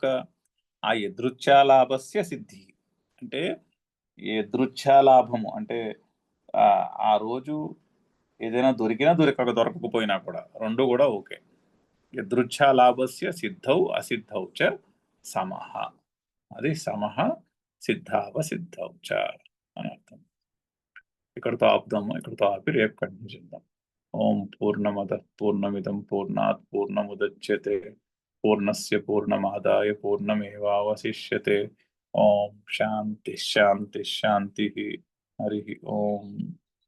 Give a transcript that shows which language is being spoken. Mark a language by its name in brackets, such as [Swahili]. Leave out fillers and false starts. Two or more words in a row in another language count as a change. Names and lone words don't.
[Telugu] ఆ [Sanskrit] యదృచ్ఛాలాభస్య సిద్ధి [Telugu] అంటే యదృచ్ఛాలాభము అంటే ఆ రోజు ఏదైనా దొరికినా దొరకకపోయినా కూడా రెండు కూడా ఓకే. [Sanskrit] యదృచ్ఛాలాభస్య సిద్ధౌ అసిద్ధౌ చ సమః. [Telugu] అది [Sanskrit] సమః సిద్ధావసిద్ధౌ చ [Telugu] అని అర్థం. ఇక్కడతో ఆపుదాము. ఇక్కడతో ఆపి రేపు కంటిన్యూ చేద్దాం. [Sanskrit] ఓం పూర్ణమద పూర్ణమిదం పూర్ణాత్ పూర్ణముదచ్యతే పూర్ణస్య పూర్ణమాదాయ పూర్ణమేవావశిష్యతే. ఓం శాంతి శాంతి శాంతి. హరి ఓం.